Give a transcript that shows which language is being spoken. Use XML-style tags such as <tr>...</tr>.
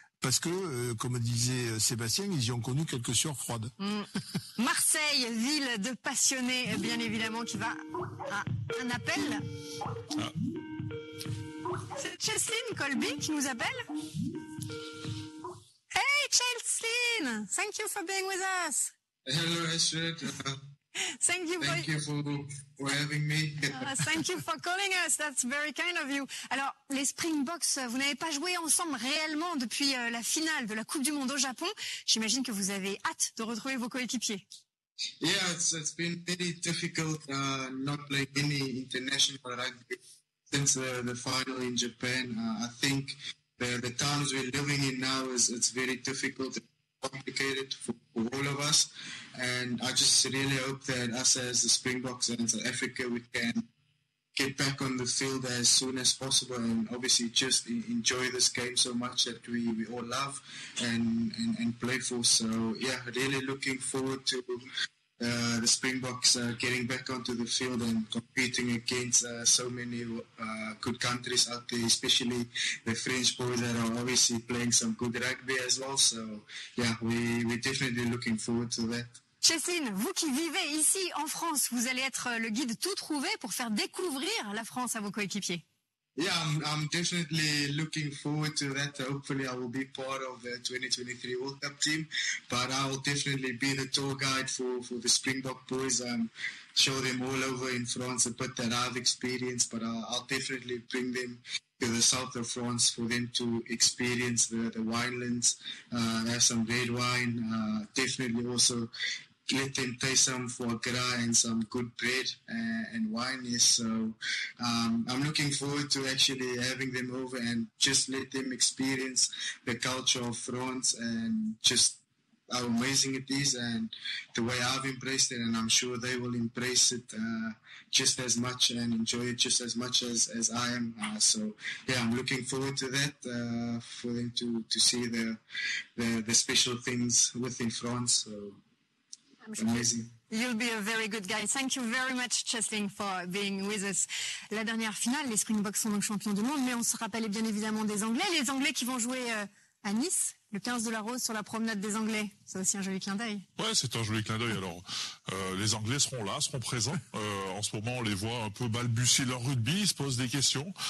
<fr>Parce que, comme disait Sébastien, ils y ont connu quelques sueurs froides. Marseille, ville de passionnés, bien évidemment, qui va à un appel. Ah. C'est Cheslin Colby qui nous appelle.</fr> <en>Hey, Cheslin! Thank you for being with us. Hello, Astrid. Thank you for having me. Thank you for calling us. That's very kind of you.</en> <fr>Alors, les Springboks, vous n'avez pas joué ensemble réellement depuis la finale de la Coupe du Monde au Japon. J'imagine que vous avez hâte de retrouver vos coéquipiers.</fr> <en>Yeah, it's been very difficult not playing any international rugby since the final in Japan. I think the times we're living in now it's very difficult and complicated for all of us. And I just really hope that us as the Springboks and South Africa, we can get back on the field as soon as possible, and obviously just enjoy this game so much that we all love and play for. So yeah, really looking forward to the Springboks getting back onto the field and competing against so many good countries out there, especially the French boys that are obviously playing some good rugby as well. So yeah, we're definitely looking forward to that.</en> <fr>Cheslin, vous qui vivez ici en France, vous allez être le guide tout trouvé pour faire découvrir la France à vos coéquipiers.</fr> <en>Yeah, I'm definitely looking forward to that. Hopefully I will be part of the 2023 World Cup team, but I will definitely be the tour guide for the Springbok boys. Show them all over in France a bit that I've experienced, but I'll definitely bring them to the south of France for them to experience the winelands, have some red wine, definitely also let them taste some foie gras and some good bread and wine. Yes, so I'm looking forward to actually having them over and just let them experience the culture of France and just how amazing it is and the way I've embraced it, and I'm sure they will embrace it just as much and enjoy it just as much as I am. So yeah, I'm looking forward to that, for them to see the special things within France. So amazing. You'll be a very good guy. Thank you very much, Cheslin, for being with us.</en> <fr>La dernière finale, les Springboks sont donc champions du monde, mais on se rappelle bien évidemment des Anglais. Les Anglais qui vont jouer à Nice, le 15 de la Rose, sur la promenade des Anglais. C'est aussi un joli clin d'œil. Ouais, c'est un joli clin d'œil. Alors, les Anglais seront là, seront présents. En ce moment, on les voit un peu balbutier leur rugby, ils se posent des questions.</fr>